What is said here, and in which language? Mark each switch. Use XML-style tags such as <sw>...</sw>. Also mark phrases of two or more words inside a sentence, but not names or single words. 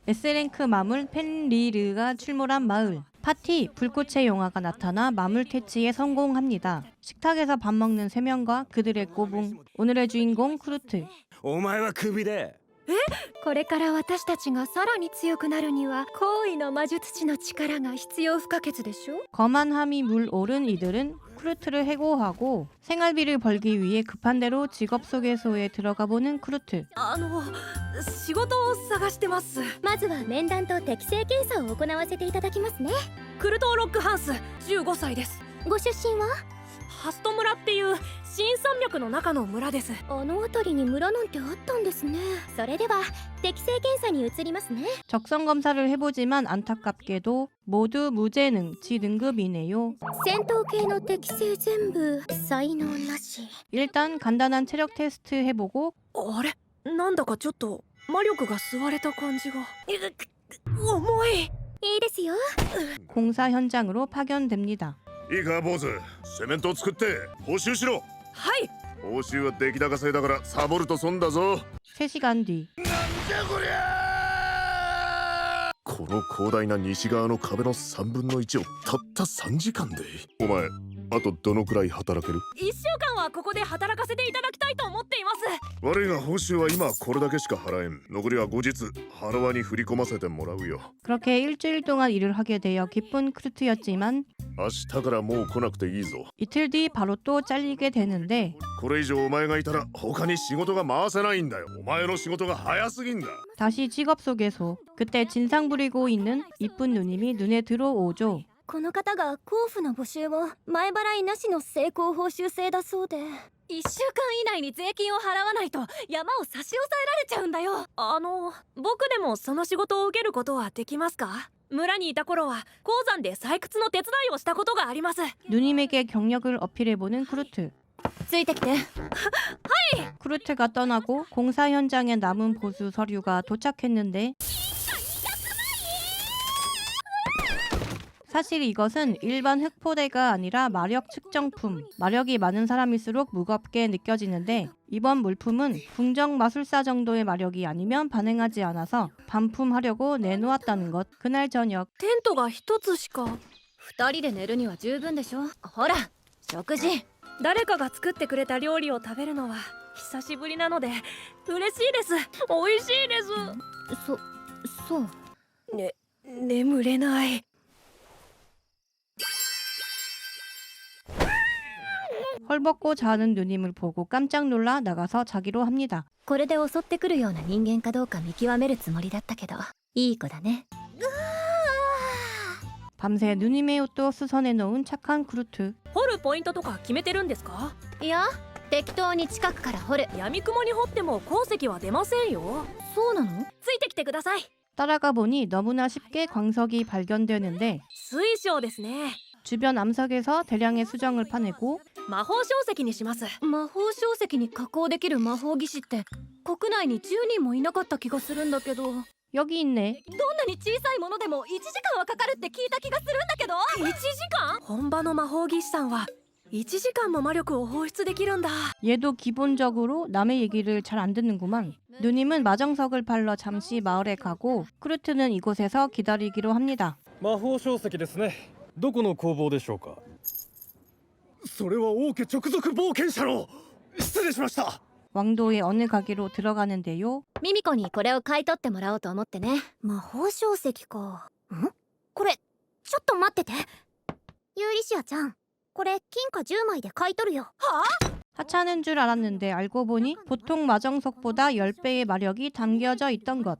<ko>S랭크 마물 펜리르가 출몰한 마을. 파티, 불꽃의 용화가 나타나 마물 퇴치에 성공합니다. 식탁에서 밥 먹는 3명과 그들의 꼬붕. 오늘의 주인공 크루트.</ko> <ja>お前はクビでこれから私たちがさらに強くなるには高位の魔術師の力が必要不可欠でしょ。</ja> <ko>거만 함이 물오른 이들은 크루트를 해고하고 생활비를 벌기 위해 급한 대로 직업소개소에 들어가 보는 크루트.</ko> <ja>仕事を探してます。まずは面談と適性検査を行わせていただきますね。クルトーロックハンス、15歳です。ご出身はハスト村っていう新山脈の中の村です。あの辺りに村なんてあったんですね。それでは適性検査に移りますね。</ja> <ko>적성 검사를 해보지만 안타깝게도 모두 무재능, 지등급이네요.</ko> <ja>戦闘系の適性全部才能なし。</ja> <ko>일단 간단한 체력 테스트 해보고</ko> <ja>あれ、なんだかちょっと魔力が吸われた感じが。重い。いいですよ。</ja> <ko>공사 현장으로 파견됩니다.</ko> <ja>いいか坊主、セメントを作って補修しろ。はい。報酬は出来高制だからサボると損だぞ。</ja> <ko>3시간 뒤</ko> <ja>なんじゃこりゃこの広大な西側の壁の3分の1をたった3時間で。お前あとどのくらい働ける？ 1週間はここで働かせていただきたいと思っています。悪いが報酬は今これだけしか払えん。残りは後日ハロワに振り込ませてもらうよ。</ja> <ko>그렇게 일주일 동안 일을 하게 되어 기쁜 크루트였지만</ko> <ja>明日からもう来なくていいぞ。</ja> <ko>이틀 뒤 바로 또 잘리게 되는데</ko> <ja>これ以上お前がいたら他に仕事が回せないんだよ。お前の仕事が早すぎんだ。</ja> <ko>다시 직업소개소. 그때 진상 부리고 있는 이쁜 누님이 눈에 들어오죠.</ko> <ja>この方が交付の募集を前払いなしの成功報酬制だそうで、1週間以内に税金を払わないと山を差し押さえられちゃうんだよ。僕でもその仕事を受けることはできますか？村にいた頃は鉱山で採掘の手伝いをしたことがあります。</ja> <ko>누님에게 경력을 어필해보는 크루트.</ko> <ja>ついてきて。</ja> <ko>크루트가 떠나고 공사 현장에 남은 보수 서류가 도착했는데 사실 이것은 일반 흑포대가 아니라 마력 측정품. 마력이 많은 사람일수록 무겁게 느껴지는데 이번 물품은 궁정 마술사 정도의 마력이 아니면 반응하지 않아서 반품하려고 내놓았다는 것. 그날 저녁</ko> <ja>テントが一つしか。2人で寝るには十分でしょ。ほら、食事。誰かが作ってくれた料理を食べるのは久しぶりなので嬉しいです。美味しいです。そう。眠れない。</ja> <ko>헐벗고 자는 누님을 보고 깜짝 놀라 나가서 자기로 합니다.</ko> <ja>これで襲ってくるような人間かどうか見極めるつもりだったけど、いい子だね。</ja> <ko>밤새 누님의 옷도 수선해 놓은 착한 크루트.</ko> <ja>掘るポイントとか決めてるんですか？いや、適当に近くから掘る。闇雲に掘っても鉱石は出ませんよ。そうなの？ついてきてください。</ja> <ko>따라가 보니 너무나 쉽게 광석이 발견되는데</ko> <ja>水晶ですね。</ja> <ko>주변 암석에서 대량의 수정을 파내고</ko> <ja>魔法晶石にします。魔法晶石に加工できる魔法技師って国内に10人もいなかった気がするんだけど。</ja> <ko>여기 있네.</ko> <ja>どんなに小さいものでも1時間はかかるって聞いた気がするんだけど。1時間？本場の魔法技師さんは1時間も魔力を放出できるんだ。</ja> <ko>얘도 기본적으로 남의 얘기를 잘 안 듣는구만. 누님은 마정석을 팔러 잠시 마을에 가고 크루트는 이곳에서 기다리기로 합니다.</ko> <ja>魔法晶石ですね。どこの工房でしょうか。それは王家直属冒険者の。失礼しました。</ja> <ko>왕도의 어느 가게로 들어가는데요.</ko> <ja>ミミコにこれを買い取ってもらおうと思ってね。魔法晶石か。これちょっと待ってて。ユーリシアちゃん、これ金貨10枚で買い取るよ。はあ？</ja> <ko>하찮은 줄 알았는데 알고 보니 보통 마정석보다 10배의 마력이 담겨져 있던 것.</ko>